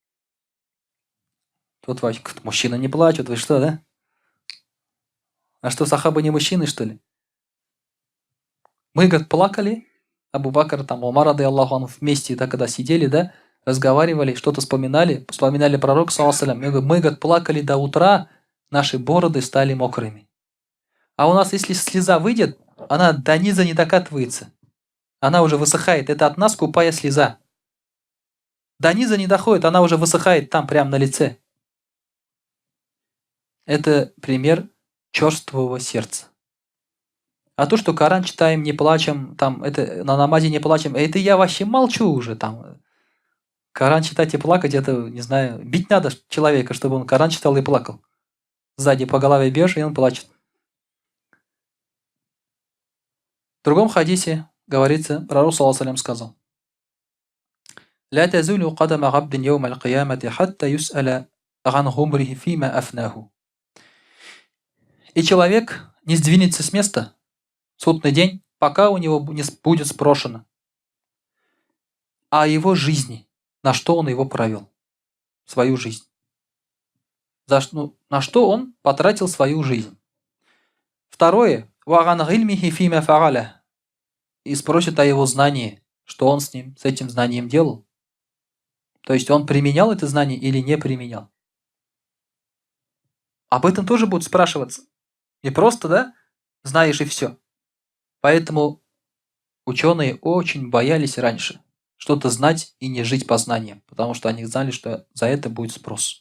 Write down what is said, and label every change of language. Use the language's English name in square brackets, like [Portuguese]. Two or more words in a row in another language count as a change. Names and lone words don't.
[Russian] Тут мужчина не плачет, вы что, да? А что, сахабы не мужчины, что ли? Мы, говорит, плакали, Абу Бакр, там, Умар, [Arabic] رضي الله عنه, [Russian] вместе, да, когда сидели, да, разговаривали, что-то вспоминали пророк, [Arabic] صلى الله عليه وسلم. [Russian] Мы, говорит, плакали до утра, наши бороды стали мокрыми. А у нас, если слеза выйдет, она до низа не докатывается. Она уже высыхает. Это от нас скупая слеза. До низа не доходит, она уже высыхает там, прямо на лице. Это пример черствого сердца. А то, что Коран читаем, не плачем, там, это на намазе не плачем, это я вообще молчу уже там. Коран читать и плакать, это, не знаю, бить надо человека, чтобы он Коран читал и плакал. Сзади по голове бьешь, и он плачет. В другом хадисе говорится, пророк [Arabic] صلى الله عليه وسلم [Russian] сказал: [Arabic] «لا تزول قدما عبد يوم القيامة حتى يسأل عن عمره فيما أفناه». [Russian] И человек не сдвинется с места в судный день, пока у него не будет спрошено о его жизни, на что он его провел, свою жизнь. На что он потратил свою жизнь. [Arabic] Второе. «وعن علمه فيما فعل». [Russian] И спросит о его знании, что он с этим знанием делал. То есть он применял это знание или не применял. Об этом тоже будут спрашиваться. Не просто, да, знаешь и все. Поэтому ученые очень боялись раньше что-то знать и не жить по знаниям, потому что они знали, что за это будет спрос.